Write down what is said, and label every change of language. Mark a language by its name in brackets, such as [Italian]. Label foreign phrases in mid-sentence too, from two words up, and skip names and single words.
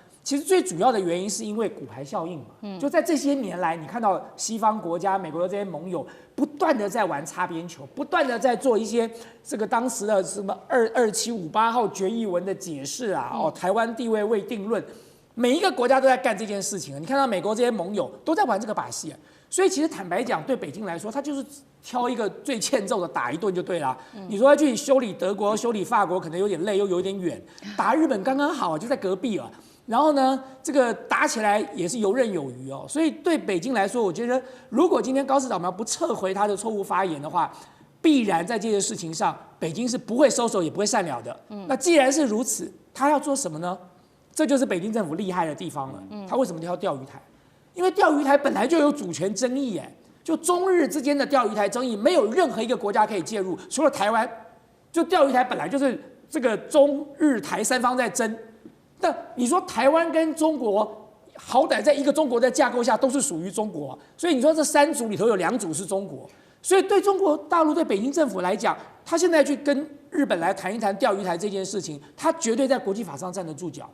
[Chinese] 其實最主要的原因是因為骨牌效應嘛。就在這些年來，你看到西方國家、美國的這些盟友不斷的在玩擦邊球，不斷的在做一些這個當時的什麼2758號決議文的解釋啊，台灣地位未定論，每一個國家都在幹這件事情。你看到美國這些盟友都在玩這個把戲啊。所以其實坦白講，對北京來說，他就是挑一個最欠揍的打一頓就對了。你說要去修理德國、修理法國，可能有點累，又有點遠；打日本剛剛好，就在隔壁了。然後呢，這個打起來也是游刃有餘哦。所以对北京來說，我覺得如果今天高市早苗不撤回他的錯誤發言的話，必然在這件事情上，北京是不會收手也不會善了的。那既然是如此，他要做什麼呢？這就是北京政府厲害的地方了。他為什麼挑釣魚台？因為釣魚台本來就有主權爭議，就中日之間的釣魚台爭議，沒有任何一個國家可以介入，除了台灣。就釣魚台本來就是這個中日台三方在爭。那你說台灣跟中國，好歹在一個中國的架構下都是屬於中國，所以你說這三組裡頭有2組是中國，所以對中國大陸對北京政府來講，他現在去跟日本來談一談釣魚台這件事情，他絕對在國際法上站得住腳。